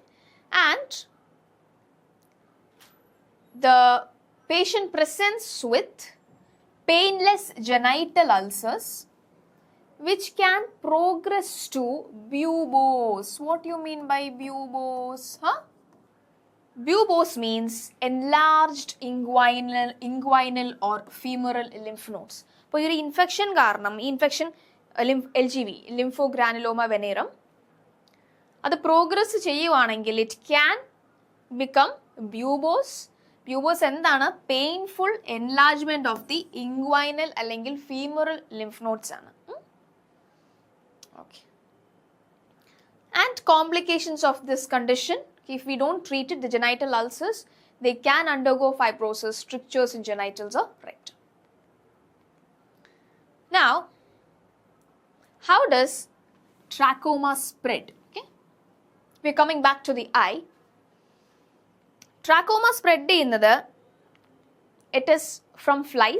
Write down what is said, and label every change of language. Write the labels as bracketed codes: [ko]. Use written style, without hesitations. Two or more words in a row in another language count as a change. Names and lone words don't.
[en] And the patient presents with painless genital ulcers which can progress to buboes. What do you mean by buboes? Buboes means enlarged inguinal or femoral lymph nodes. [ml] അപ്പോൾ ഈ ഒരു ഇൻഫെക്ഷൻ കാരണം ഈ ഇൻഫെക്ഷൻ LGV, lymphogranuloma venereum, അത് പ്രോഗ്രസ് ചെയ്യുവാണെങ്കിൽ [en] it can become buboes. [ml] Buboes എന്താണ്? [en] painful enlargement of the inguinal അല്ലെങ്കിൽ femoral lymph nodes ആണ്. Okay. And complications of this condition, If we don't treat it, the genital ulcers, they can undergo fibrosis, strictures in genitals or rectum. Now, how does trachoma spread? Okay, we're coming back to the eye. Trachoma spread ചെയ്യുന്നത്, it is from flies.